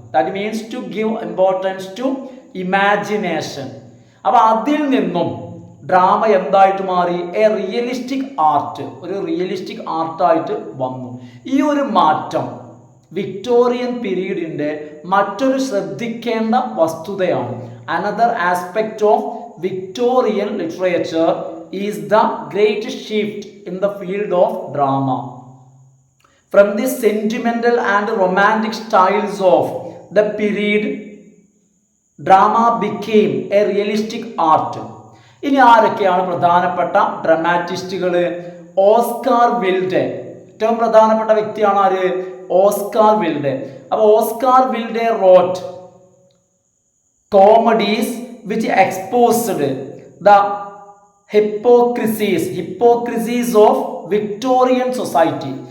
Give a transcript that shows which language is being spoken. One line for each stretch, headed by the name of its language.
English: That means to give importance to imagination.
Malayalam: അപ്പൊ അതിൽ നിന്നും ഡ്രാമ എന്തായിട്ട് മാറി?
English: a realistic art,
Malayalam: ഒരു റിയലിസ്റ്റിക് ആർട്ടായിട്ട് വന്നു. ഈ ഒരു മാറ്റം വിക്ടോറിയൻ പീരീഡിന്റെ മറ്റൊരു ശ്രദ്ധിക്കേണ്ട വസ്തുതയാണ്.
English: Another aspect of Victorian literature is the great shift in the field of drama from the sentimental and romantic styles of the period. Drama became a realistic art.
Malayalam: ഇനി ആരൊക്കെയാണ് പ്രധാനപ്പെട്ട ഡ്രാമാറ്റിസ്റ്റുകൾ? ഓസ്കാർ വിൽഡെ, ഏറ്റവും പ്രധാനപ്പെട്ട വ്യക്തിയാണ് ആര്? ഓസ്കാർ വിൽഡെ.
English: അപ്പോൾ Oscar Wilde wrote comedies which exposed the hypocrisies of Victorian society.